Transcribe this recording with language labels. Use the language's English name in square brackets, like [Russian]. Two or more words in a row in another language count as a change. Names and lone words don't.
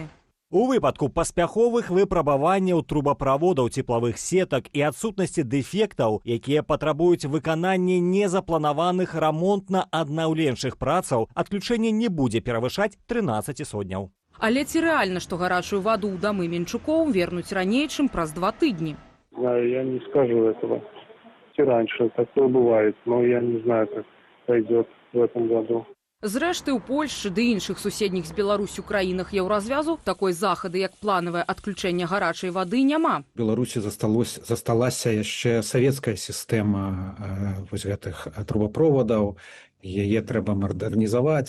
[Belarusian] У выпадку паспяховых выпрабаванняў трубаправодаў цеплавых сетак і адсутнасці дэфектаў, якія патрабуюць выканання незапланаваных рамонтна-аднаўленчых працаў, адключэнне не будзе перавышаць 13 сотняў. Але ці рэальна, што гарачую ваду ў дамы мінчукоў вернуць раней, чым праз 2 тыдні? [Russian] Я не скажу этого. И раньше такое бывает, но я не знаю, как пойдет в этом году. [Belarusian] Зрэшты, у Польшчы ды іншых суседніх з Беларусю краінах еўразвязу такой захады, як планавае адключэнне гарачай вады, няма. В Беларусі засталася яшчэ савецкая сістэма гэтых трубаправодаў, яе трэба мадэрнізаваць.